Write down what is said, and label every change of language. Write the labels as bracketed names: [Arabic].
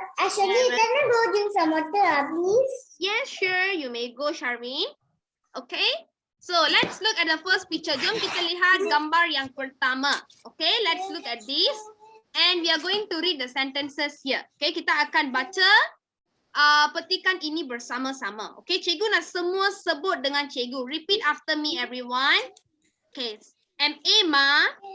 [English] Actually, can I go drink some water, please? Yes, sure. You may go, Sharmin. Okay. So let's look at the first picture. [Malay] Jom kita lihat gambar yang pertama. [English] Okay, let's look at this. And we are going to read the sentences here. [Malay] Okay, kita akan baca petikan ini bersama-sama. Okay, cikgu nak semua sebut dengan cikgu. [English] Repeat after me, everyone. Okay, M-A, Ma.